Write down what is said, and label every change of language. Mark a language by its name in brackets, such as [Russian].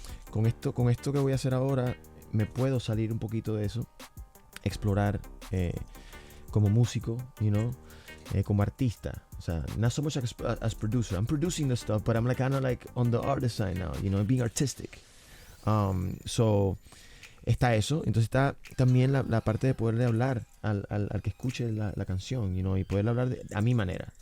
[Spanish] Con esto que voy a hacer ahora, me puedo salir un poquito de eso, explorar como músico, como artista. O sea, [English] not so much as producer. I'm producing the stuff, but I'm kind of like on the artist side now, being artistic. [Spanish] So, está eso. Entonces está también la parte de poderle hablar al que escuche la canción, y poderle hablar a mi manera.